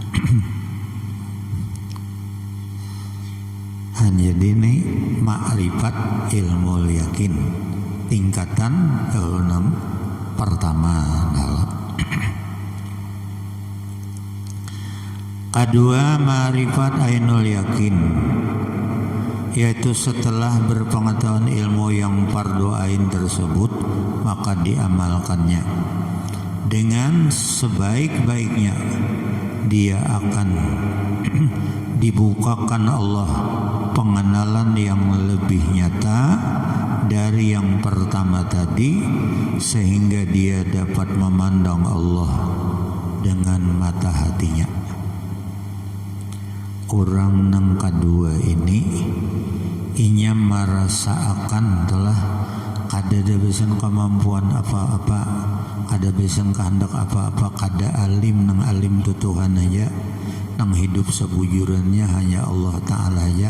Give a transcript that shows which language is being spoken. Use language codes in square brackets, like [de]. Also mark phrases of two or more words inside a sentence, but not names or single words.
[id] Jadi ini makrifat ilmu yakin tingkatan ke-6 pertama adalah kedua ma'rifat [ar] ainul yakin, [id] yaitu setelah berpengetahuan ilmu yang [ar] fardu ain [id] tersebut maka diamalkannya dengan sebaik-baiknya. Dia akan dibukakan Allah pengenalan yang lebih nyata dari yang pertama tadi, sehingga dia dapat memandang Allah dengan mata hatinya. [bjn] Orang nang kedua ini inya merasa akan telah kada ada besan kemampuan apa-apa, kada besan kehendak apa-apa, kada alim nang alim tu Tuhan aja, nang hidup sebujurannya hanya Allah Ta'ala aja.